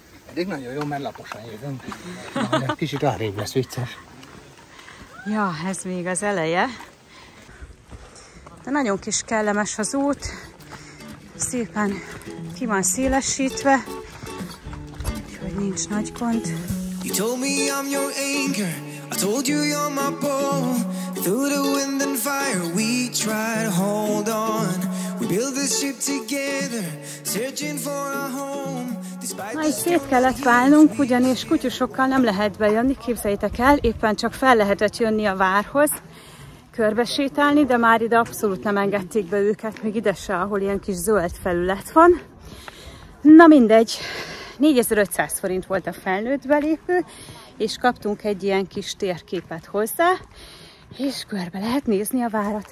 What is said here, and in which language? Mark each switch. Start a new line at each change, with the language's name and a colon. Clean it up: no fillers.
Hungarian: Eddig nagyon jó, mert laposan jövünk. Egy kicsit arrébb lesz vicces. Ja, ez még az eleje. De nagyon kis kellemes az út. Szépen ki van szélesítve, úgyhogy nincs nagy gond.
English: You told me I'm your anchor, I told you you're my bow. Through the wind and fire we try to hold on. We build this ship together, searching for a home.
Hungarian: Na, így szét kellett válnunk, ugyanis kutyusokkal nem lehet bejönni, képzeljétek el, éppen csak fel lehetett jönni a várhoz, körbesétálni, de már ide abszolút nem engedték be őket, még ide se, ahol ilyen kis zöld felület van. Na mindegy, 4500 forint volt a felnőtt belépő, és kaptunk egy ilyen kis térképet hozzá, és körbe lehet nézni a várat.